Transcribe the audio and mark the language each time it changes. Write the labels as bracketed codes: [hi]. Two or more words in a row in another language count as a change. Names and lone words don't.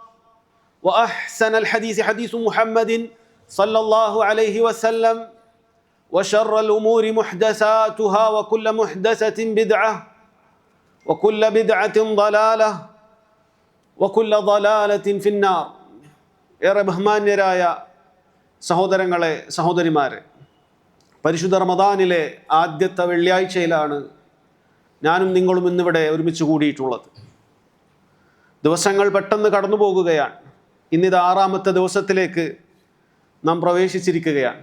[ar] وأحسن الحديث حديث محمد صلى الله عليه وسلم وشر الأمور محدثاتها وكل محدثة بدعة وكل بدعة ضلالة وكل ضلالة في النار. [ml] ഏറെ ബഹുമാന്യരായ സഹോദരങ്ങളെ സഹോദരിമാരെ, പരിശുദ്ധ റമദാനിലെ ആദ്യത്തെ വെള്ളിയാഴ്ചയിലാണ് ഞാനും നിങ്ങളും ഇന്നിവിടെ ഒരുമിച്ച് കൂടിയിട്ടുള്ളത്. ദിവസങ്ങൾ പെട്ടെന്ന് കടന്നു പോകുകയാണ്. ഇന്നിത് 6ാമത്തെ ദിവസത്തിലേക്ക് നാം പ്രവേശിച്ചിരിക്കുകയാണ്.